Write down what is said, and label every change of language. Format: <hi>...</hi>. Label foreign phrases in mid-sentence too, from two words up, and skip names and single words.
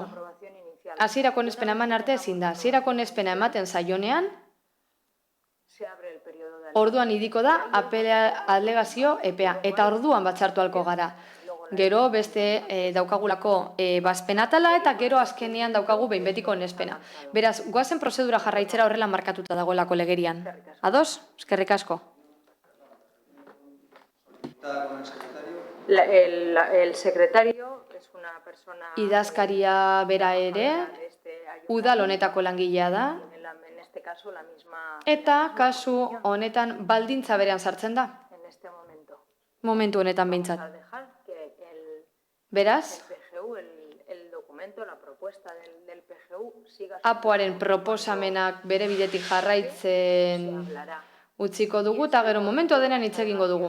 <eu>Hasierako onespena eman arte ezin da. Hasierako onespena ematen zaionean, orduan idiko da alegazio epea. Eta orduan batzartu halko gara. Gero beste daukagulako bazpenatala eta gero azkenean daukagu behin betiko onespena. Beraz, goazen prozedura jarraitzera horrela markatuta dagoelako legerian. Ados? Eskerrik asko.</eu> <es>El secretario es una persona...</es> <eu>Idazkaria bera ere, udal honetako langilea da, eta kasu honetan baldintza berean sartzen da. Momentu honetan behintzat. Beraz, apoaren proposamenak bere bidetik jarraitzen utziko dugu, eta gero momentua denean hitz egingo dugu.</eu>